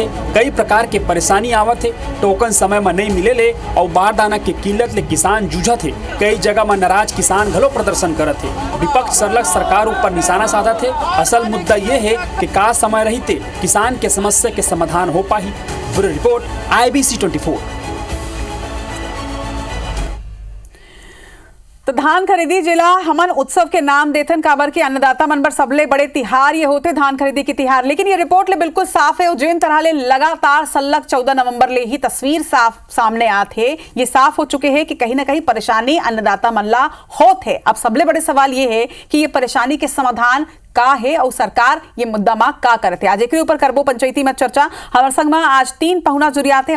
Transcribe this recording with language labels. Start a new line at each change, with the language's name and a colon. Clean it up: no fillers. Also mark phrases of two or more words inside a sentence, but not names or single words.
Chhattisgarhi: कई प्रकार के परेशानी आवत थे। टोकन समय में नहीं मिले ले और बारदाना के किल्लत ले किसान जूझा थे। कई जगह में नाराज किसान घलो प्रदर्शन करत थे। विपक्ष सरलग सरकार ऊपर निशाना साधा थे। असल मुद्दा ये है कि का समय रहते किसान के समस्या के समाधान हो पाही।
English: Bureau report IBC 24.
Chhattisgarhi: तो धान खरीदी जिला हमन उत्सव के नाम देथन काबर के अन्नदाता मन बर सबले बड़े तिहार ये होते धान खरीदी के तिहार। लेकिन ये रिपोर्ट ले बिल्कुल साफ है। जिन तरह ले लगातार सल्लग 14 नवंबर ले ही तस्वीर साफ सामने आते ये साफ हो चुके हैं कि कहीं ना कहीं परेशानी अन्नदाता मन ला होत है। अब सबले बड़े सवाल ये है कि ये परेशानी के समाधान का है और सरकार ये मुद्दा में का करते। आज एक ऊपर करबो पंचायती में चर्चा। हमारे संग में आज 3 पहुना जुड़िया थे।